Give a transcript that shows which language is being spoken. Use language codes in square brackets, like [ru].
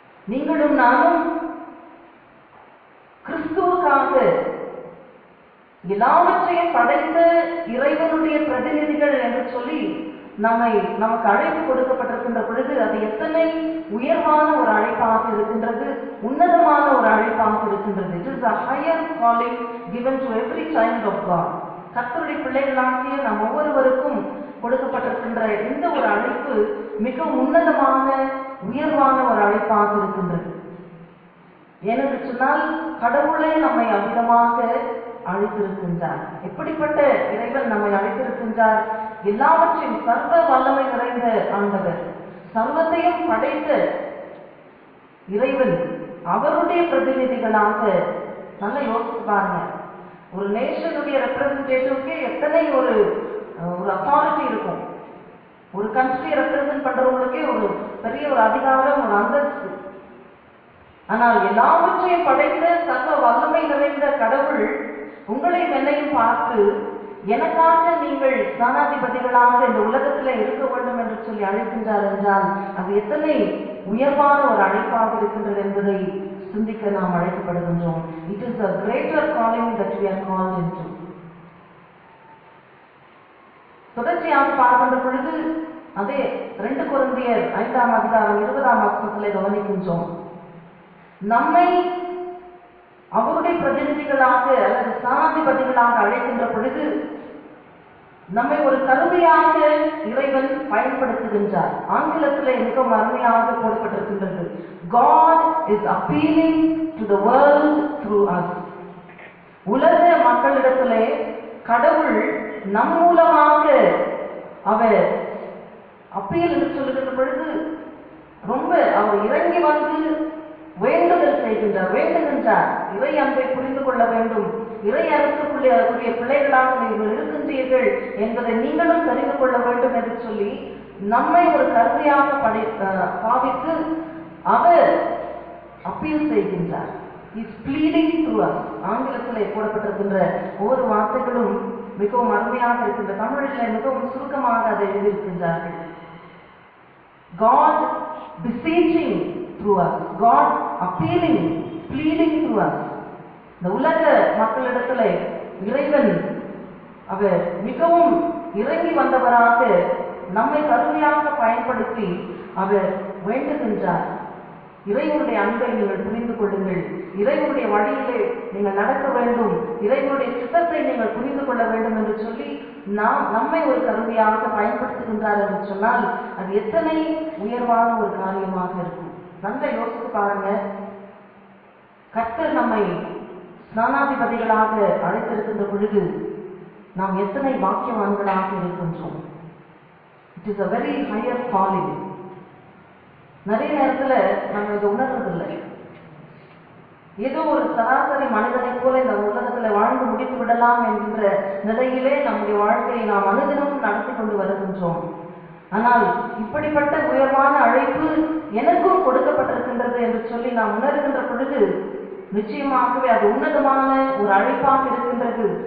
[ta] நீங்களும் நானும் கிறிஸ்துவுக்காக எல்லாவற்றையும் படைத்த இறைவனுடைய பிரதிநிதிகள் என்று சொல்லி நமக்கு அழைப்பு கொடுக்கப்பட்டிருக்கின்ற பொழுது அது எத்தனை உயர்வான ஒரு அழைப்பாக இருக்கின்றது, உன்னதமான ஒரு அழைப்பாக இருக்கின்றது. [en] It is a higher calling given to every child of God. [ta] கர்த்தருடைய பிள்ளைகளாகிய நாம் ஒவ்வொருவருக்கும் கொடுக்கப்பட்டிருக்கின்ற இந்த ஒரு அழைப்பு மிகவும் உன்னதமான உயர்வான ஒரு அழைப்பாக இருக்கின்றது. ஏனென்று சொன்னால் கடவுளே நம்மை அவ்விதமாக அழைத்திருக்கின்றார். எப்படிப்பட்ட இறைவன் நம்மை அழைத்திருக்கின்றார்? எல்லாவற்றையும் சர்வ வல்லமை நிறைந்த ஆண்டவர், சர்வத்தையும் படைத்த இறைவன், அவருடைய பிரதிநிதிகளாக. நல்ல யோசித்து பாருங்க, ஒரு நேஷனுடைய ரெப்ரசன்டேட்டிவ்க்கு எத்தனை ஒரு அத்தாரிட்டி இருக்கும். ஒரு கண்ட்ரியை ரெப்ரசன்ட் பண்றவங்களுக்கே ஒரு பெரிய ஒரு அதிகாரம், ஒரு அந்தஸ்து. ஆனால் எல்லாவற்றையும் படைத்த சர்வ வல்லமை நிறைந்த கடவுள் உங்களையும் என்னையும் பார்த்து, எனக்காக நீங்கள் ஸ்நானாதிபதிகளாக இந்த உலகத்தில் இருக்க வேண்டும் என்று சொல்லி அழைக்கின்றார் என்றால் அது எத்தனை உயர்வான ஒரு அழைப்பாக இருக்கின்றது என்பதை சிந்திக்க நாம் அழைக்கப்படுகின்றோம். [en] It is a greater calling that we are called into. [ta] தொடர்ச்சியாக பார்க்கின்ற பொழுது அதே 2 கொரிந்தியர் 5ஆம் அதிகாரம் 20ஆம் வசனத்திலே கவனிக்கின்றோம். நம்மை அவருடைய பிரதிநிதிகளாக அல்லது ஸ்நானாதிபதிகளாக அழைக்கின்ற பொழுது நம்மை ஒரு கருவியாக இறைவன் பயன்படுத்துகின்றார். ஆங்கிலத்திலே மிகவும் அருமையாக போடப்பட்டிருக்கின்றது, [en] God is appealing to the world through us. [ta] உலக மக்களிடத்திலே கடவுள் நம் மூலமாக அவர் அப்பீல் என்று சொல்லுகின்ற பொழுது ரொம்ப அவர் இறங்கி வந்து வேண்டுதல் வேண்டுகின்றார். இறை அன்பை புரிந்து கொள்ள வேண்டும், இறை அரசுக்குரிய பிள்ளைகளாக நீங்கள் இருக்கின்றீர்கள் என்பதை நீங்களும் தெரிந்து கொள்ள வேண்டும் என்று சொல்லி நம்மை ஒரு கருவியாக பாவித்து அவர் அப்பீல் செய்கின்றார். [en] Is bleeding through us. [ta] ஆங்கிலத்திலே போடப்பட்டிருக்கின்ற ஒவ்வொரு வார்த்தைகளும் மிகவும் அருமையாக இருக்கின்ற. தமிழில் மிகவும் சுருக்கமாக அதை எழுதியிருக்கின்றார்கள். [en] God beseeching through us, God appealing, pleading through us. [ta] இந்த உலக மக்களிடத்திலே இறைவன் அவர் மிகவும் இறங்கி வந்தவராக நம்மை கருவியாக பயன்படுத்தி அவர் வேண்டுகின்றார். இறைவனுடைய அன்பை நீங்கள் புரிந்து கொள்ளுங்கள், இறைவனுடைய வழியிலே நீங்கள் நடக்க வேண்டும், இறைவனுடைய சித்தத்தை நீங்கள் புரிந்து கொள்ள வேண்டும் என்று சொல்லி நம்மை ஒரு கருவியாக பயன்படுத்துகின்றார் என்று சொன்னால் அது எத்தனை உயர்வான ஒரு காரியமாக இருக்கும். நல்ல யோசித்து பாருங்க, கர்த்தர் நம்மை ஸ்நானாதிபதிகளாக அழைத்திருக்கின்ற பொழுது நாம் எத்தனை வாக்கியவான்களாக இருக்கின்றோம். [en] It is a very higher calling. [ta] நிறைய நேரத்துல நம்ம இதை உணர்றதில்லை. ஏதோ ஒரு சராசரி மனிதனை போல இந்த உலகத்துல வாழ்ந்து முடித்து விடலாம் என்கின்ற நிலையிலே நம்முடைய வாழ்க்கையை நாம் அனுதினமும் நடத்தி கொண்டு வருகின்றோம். ஆனால் இப்படிப்பட்ட உயர்வான அழைப்பு எனக்கும் கொடுக்கப்பட்டிருக்கின்றது என்று சொல்லி நாம் உணர்கின்ற பொழுது நிச்சயமாகவே அது உன்னதமான ஒரு அழைப்பாக இருக்கின்றது.